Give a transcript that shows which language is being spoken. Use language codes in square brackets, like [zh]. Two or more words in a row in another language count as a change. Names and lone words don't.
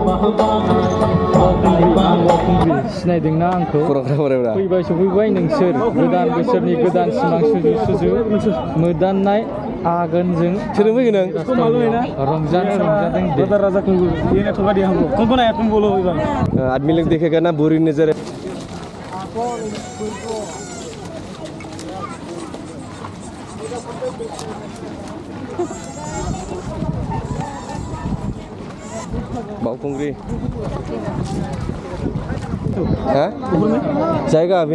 [brx] सिनायदोंना आंखौ फैबाय सफैबाय नोंसोर गोदान बोसोरनि गोदान सिमां सुजु मोदाननाय आगोनजों रंजादों [hi] आदमी लोग देखेगा ना बुरी नजर बाउकुंग्री हाँ जाएगा अभी